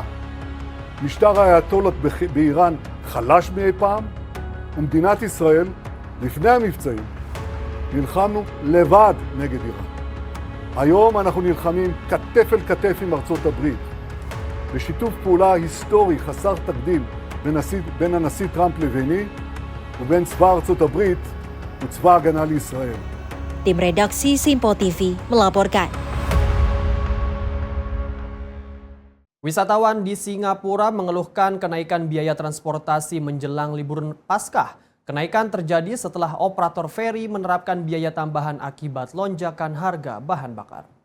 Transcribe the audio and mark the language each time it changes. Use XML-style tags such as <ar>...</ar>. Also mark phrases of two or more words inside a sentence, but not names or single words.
<he>משטר האייתולות באיראן חלש מאי פעם, ומדינת ישראל, לפני המבצעים, נלחמנו לבד נגד איראן. היום אנחנו נלחמים כתף אל כתף עם ארצות הברית, בשיתוף פעולה היסטורי חסר תקדים בין הנשיא טראמפ לביני, ובין צבא ארצות הברית וצבא ההגנה לישראל.</he> <id>Tim redaksi Simpo TV melaporkan. Wisatawan di Singapura mengeluhkan kenaikan biaya transportasi menjelang libur Paskah. Kenaikan terjadi setelah operator feri menerapkan biaya tambahan akibat lonjakan harga bahan bakar.</id>